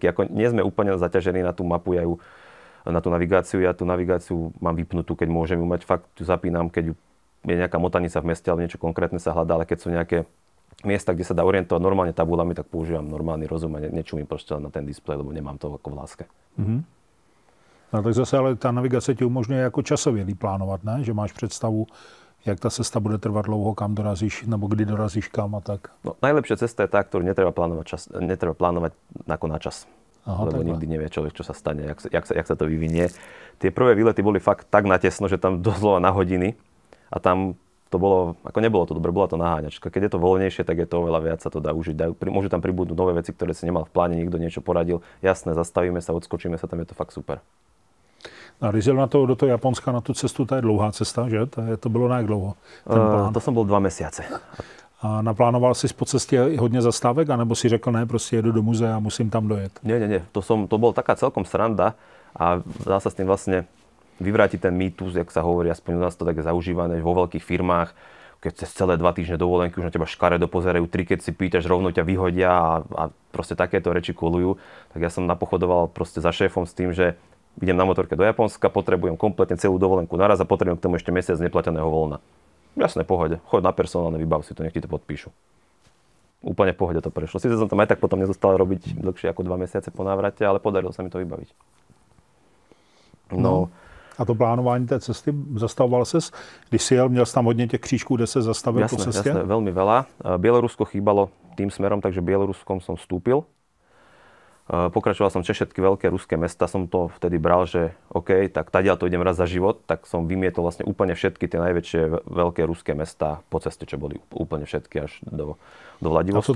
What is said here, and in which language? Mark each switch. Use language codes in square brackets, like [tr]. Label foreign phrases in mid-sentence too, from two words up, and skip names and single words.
[sk] Ako nie sme úplne zaťažení na tú mapu, na tú navigáciu. Ja tú navigáciu mám vypnutú, keď môžem ju mať. Fakt ju zapínam, keď je nejaká motanica v meste, alebo niečo konkrétne sa hľadá, ale keď sú nejaké miesta, kde sa dá orientovať normálne tabulami, tak používam normálny rozum a nečumím proste na ten displej, lebo nemám to ako v láske. [cs] No tak zase, ale ta navigace ti umožňuje jako časově plánovat, ne? Že máš představu, jak ta cesta bude trvat dlouho, kam dorazíš, nebo kdy dorazíš kam a tak. [sk] No, najlepšia cesta je tá, ktorú netreba plánovať ako na čas. Aha, lebo nikdy nevie človek, čo sa stane, jak sa to vyvinie. Tie prvé výlety boli fakt tak natesno, že tam doslova na hodiny a tam to bolo, ako nebolo to dobre, bola to naháňačka. Keď je to voľnejšie, tak je to oveľa viac, sa to dá užiť. Môžu tam pribudnúť nové veci, ktoré si nemal v pláne, niekto niečo poradil. Jasné, zastavíme sa, odskočíme sa, tam je to fakt super. [cs] A když jel do toho Japonska na tu cestu, to je dlouhá cesta, že? To bylo jak dlouho? [sk] To som bol 2 mesiace. [cs] A naplánoval si po cestě hodně zastávek, anebo si řekl, ne, prostě jedu do muzea a musím tam dojet? [sk] Nie. To bol taká celkom sranda a dá sa s tým vlastne vyvrátiť ten mýtus, jak sa hovorí, aspoň u nás to tak je zaužívané vo veľkých firmách, keď cez celé 2 týždne dovolenky už na teba škaredo pozerajú, 3, keď si pýtaš, rovno ťa vyhodia a proste takéto reči kolujú. Tak ja som napochodoval proste za šéfom s tým, že idem na motorke do Japonska, potrebujem kompletne celú dovolenku naraz a potrebujem k tomu ešte mesiac neplateného voľna. Jasné, pohode. Choď na personálne, vybav si to, nech ti to podpíšu. Úplne v pohode to prešlo. Sice som tam aj tak potom nezostal robiť dlhšie ako 2 mesiace po návrate, ale podarilo sa mi to vybaviť. No. [cs] A to plánování té cesty, zastavoval ses? Když si jel, měl jsi tam hodně těch křížků, kde se zastavil po cestě? [sk] Jasné, veľmi veľa. Bielorusko chýbalo tým smerom, takže Bieloruskom som vstúpil. Pokračoval som cez všetky veľké ruské mesta, som to vtedy bral, že OK, tak tadiaľ to idem raz za život, tak som vymietol vlastne úplne všetky tie najväčšie veľké ruské mestá po ceste, čo boli úplne všetky až do Vladivostoku.